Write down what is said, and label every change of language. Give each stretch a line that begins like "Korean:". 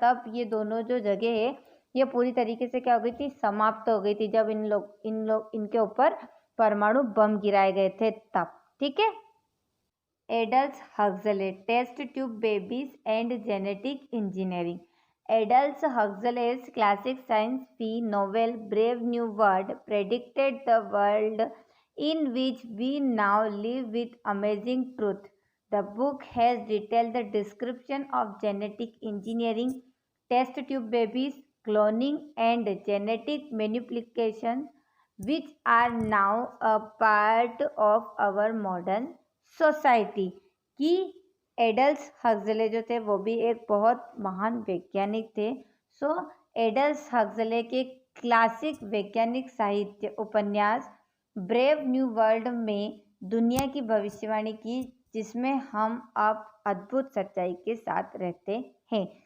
Hindi: तब ये दोनों जो जगह है ये पूरी तरीके से क्या हो गई थी? समाप्त हो गई थी, जब इनके ऊपर परमाणु बम गिराए गए थे तब। ठीक है।
English: Idols Huxley, test tube babies and genetic engineering. Idols हक्सले's classic science fiction novel Brave New World predicted the world in which we now live with amazing truth. The book has detailed the description of genetic engineering, test tube babies, cloning, and genetic manipulation, which are now a part of our modern society.
Hindi: कि idols Huxley जो थे वो भी एक बहुत महान वैज्ञानिक थे। एडल्स हक्सले के क्लासिक वैज्ञानिक साहित्य उपन्यास ब्रेव न्यू वर्ल्ड में दुनिया की भविष्यवाणी की, जिसमें हम अब अद्भुत सच्चाई के साथ रहते हैं।